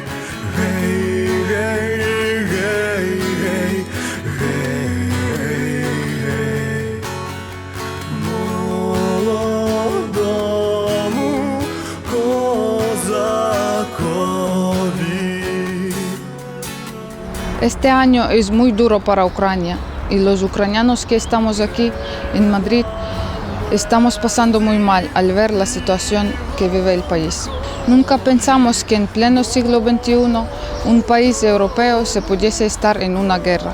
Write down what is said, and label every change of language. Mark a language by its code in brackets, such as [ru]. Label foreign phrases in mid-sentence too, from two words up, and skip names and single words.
[uk] Гей, гей, гей, гей, гей, гей, молодому козакові. [es] Este año es muy duro para Ucrania y los ucranianos que estamos aquí en Madrid estamos pasando muy mal al ver la situación que vive el país. Nunca pensamos que en pleno siglo XXI un país europeo se pudiese estar en una guerra.